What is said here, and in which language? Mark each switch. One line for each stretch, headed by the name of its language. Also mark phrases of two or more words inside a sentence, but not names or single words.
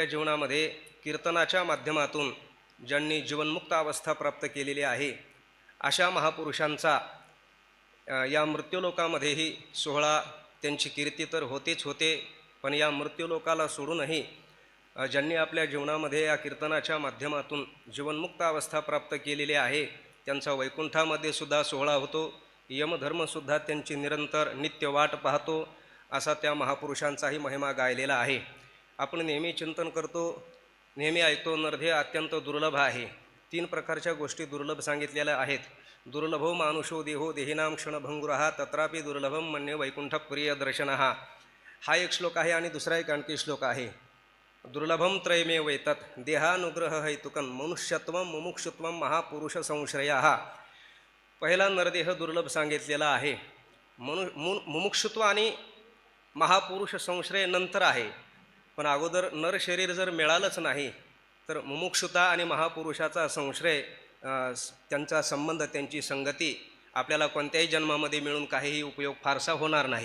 Marathi: जीवनामध्ये कीर्तनाच्या माध्यमातून ज्यांनी जीवनमुक्त अवस्था प्राप्त केलेली आहे, अशा महापुरुषांचा या मृत्यूलोकामध्येही सोहळा, त्यांची कीर्ती तर होतेच होते, पण या मृत्यूलोकाला सोडूनही ज्यांनी आपल्या जीवनामध्ये या कीर्तनाच्या माध्यमातून जीवनमुक्त अवस्था प्राप्त केलेली आहे त्यांचा वैकुंठामध्ये सुद्धा सोहळा होतो. यमधर्मसुद्धा त्यांची निरंतर नित्य वाट पाहतो, असा त्या महापुरुषांचाही महिमा गायलेला आहे. आपण नेहमी चिंतन करतो, नेहमी ऐकतो, नरदेह अत्यंत दुर्लभ आहे. 3 प्रकारच्या गोष्टी दुर्लभ सांगितलेल्या आहेत.
Sanskrit: दुर्लभो मानुषो देहो देहिनाम क्षणभंगुरहा तत्रापि दुर्लभम मन्ये वैकुंठप्रिय दर्शनहा.
Marathi: हा एक श्लोक आहे. आणि दुसरा एक आणखी श्लोक आहे,
Sanskrit: दुर्लभम त्रयमे वैतत देहानुग्रह हैतुकं मनुष्यत्वं मुमुक्षुत्वं महापुरुष संश्रया.
Marathi: पहिला नरदेह दुर्लभ सांगितलेला आहे. मुमुक्षुत्व आणि महापुरुष संश्रय नंतर आहे, पण अगोदर नर शरीर जर मिळालंच नाही तर मुमुक्षुता आणि महापुरुषाचा संश्रय, त्यांचा संबंध, त्यांची संगती आपल्याला कोणत्याही जन्मामध्ये मिळून काहीही उपयोग फारसा होणार नाही.